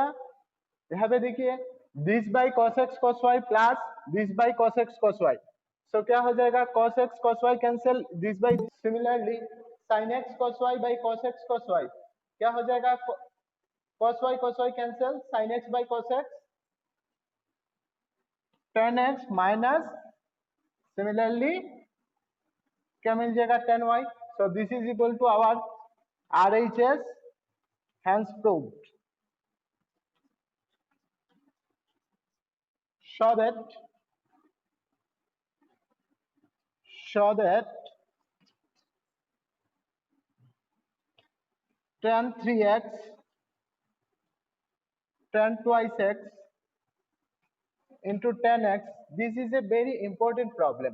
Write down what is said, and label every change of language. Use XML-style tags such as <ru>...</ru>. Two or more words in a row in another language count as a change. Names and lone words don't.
<hi>यहाँ पे देखिए,</hi> <en>this by cos x cos y plus this by cos x cos y. सो</en> <hi>क्या हो जाएगा?</hi> <en>cos x cos y cancel, this by. सिमिलरली sin x cos y बाई cos x cos y</en> <hi>क्या हो जाएगा?</hi> <en>cos y कैंसिल, sin x बाई cos x tan x minus similarly</en> <hi>क्या मिल जाएगा?</hi> <en>tan y. so this is equal to our RHS, hence proved. Show that tan 3x tan twice x into tan x, this is a very important problem.</en>